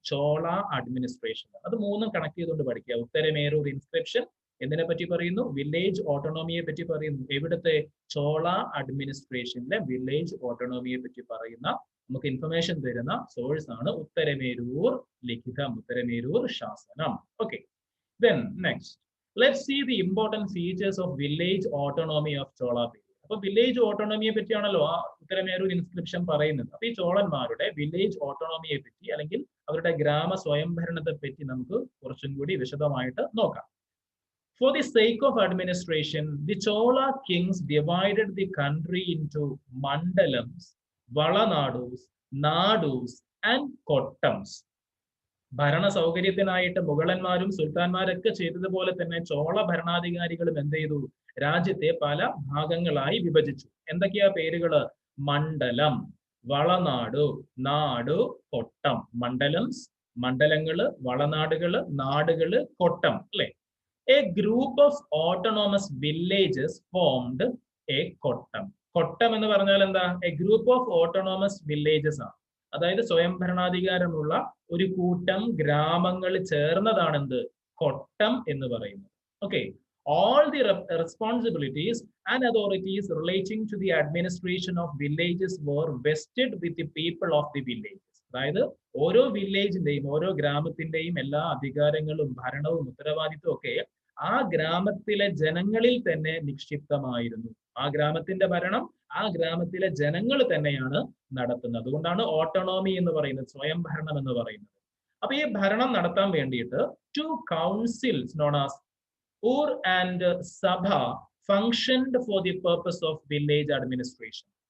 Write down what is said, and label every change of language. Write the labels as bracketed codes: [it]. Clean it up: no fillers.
[ml] Chola administration. അത് മൂന്നും connect ചെയ്തുകൊണ്ട് പഠിക്കുക. ഉത്തരമേരൂർ ഇൻസ്ക്രിപ്ഷൻ എന്തിനെ പറ്റി പറയുന്നു? വില്ലേജ് ഓട്ടോണോമിയെ പറ്റി പറയുന്നു. എവിടുത്തെ? ചോള അഡ്മിനിസ്ട്രേഷനിലെ വില്ലേജ് ഓട്ടോണോമിയെ പറ്റി പറയുന്ന നമുക്ക് ഇൻഫർമേഷൻ തരുന്ന സോഴ്സ് ആണ് ഉത്തരമേരൂർ ലിഖിതം, ഉത്തരമേരൂർ ശാസനം. [en] Okay, then next let's see the important features of village autonomy of Chola period. [ml] അപ്പൊ വില്ലേജ് ഓട്ടോണോമിയെ പറ്റിയാണല്ലോ ആ ഉത്തരമേരൂർ ഇൻസ്ക്രിപ്ഷൻ പറയുന്നത്. അപ്പൊ ഈ ചോളന്മാരുടെ വില്ലേജ് ഓട്ടോണോമിയെ പറ്റി അല്ലെങ്കിൽ അവരുടെ ഗ്രാമ സ്വയംഭരണത്തെ പറ്റി നമുക്ക് കുറച്ചും കൂടി വിശദമായിട്ട് നോക്കാം. [en] For the sake of administration, the Chola kings divided the country into mandalams, valanadus, nadus and kottams. [ml] ഭരണ സൗകര്യത്തിനായിട്ട് മുഗളന്മാരും സുൽത്താൻമാരൊക്കെ ചെയ്തതുപോലെ തന്നെ ചോള ഭരണാധികാരികളും എന്ത് ചെയ്തു? രാജ്യത്തെ പല ഭാഗങ്ങളായി വിഭജിച്ചു. എന്തൊക്കെയാ പേരുകള്? മണ്ഡലം, വളനാടു, നാടു, കൊട്ടം. മണ്ഡലംസ്, മണ്ഡലങ്ങള്, വളനാടുകള്, നാടുകള്, കൊട്ടം അല്ലെ. [en] A group of autonomous villages formed a kottam. [ml] കൊട്ടം എന്ന് പറഞ്ഞാൽ എന്താ? [en] A group of autonomous villages [ml] ആണ്. അതായത് സ്വയം ഭരണാധികാരമുള്ള ഒരു കൂട്ടം ഗ്രാമങ്ങൾ ചേർന്നതാണ് എന്ത്? കൊട്ടം എന്ന് പറയുന്നത്. [en] Okay, all the responsibilities and authorities relating to the administration of villages were vested with the people of the villages. [ml] അതായത് ഓരോ വില്ലേജിന്റെയും ഓരോ ഗ്രാമത്തിന്റെയും എല്ലാ അധികാരങ്ങളും ഭരണവും ഉത്തരവാദിത്വം ഒക്കെ ആ ഗ്രാമത്തിലെ ജനങ്ങളിൽ തന്നെ നിക്ഷിപ്തമായിരുന്നു. ആ ഗ്രാമത്തിന്റെ ഭരണം ആ ഗ്രാമത്തിലെ ജനങ്ങൾ തന്നെയാണ് നടത്തുന്നത്. അതുകൊണ്ടാണ് ഓട്ടോണോമി എന്ന് പറയുന്നത്, സ്വയം ഭരണം എന്ന് പറയുന്നത്. അപ്പൊ ഈ ഭരണം നടത്താൻ വേണ്ടിയിട്ട് [en] 2 councils known as ur and sabha functioned for the purpose of village administration.